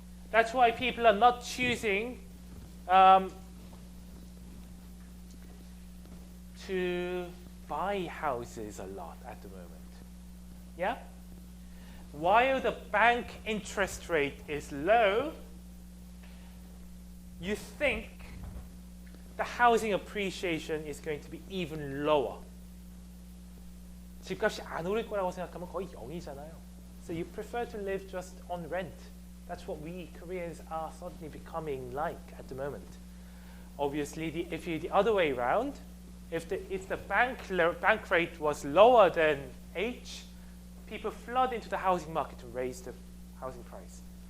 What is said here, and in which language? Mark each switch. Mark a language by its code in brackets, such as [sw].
[en] That's why people are not choosing to buy houses a lot at the moment. Yeah? while the bank interest rate is low, you think the housing appreciation is going to be even lower. [ko] 집값이 안 오를 거라고 생각하면 거의 0이잖아요. [en] So you prefer to live just on rent. That's what we Koreans are suddenly becoming like at the moment. Obviously, if you're the other way around, if the bank rate was lower than H, people flood into the housing market to raise the housing price.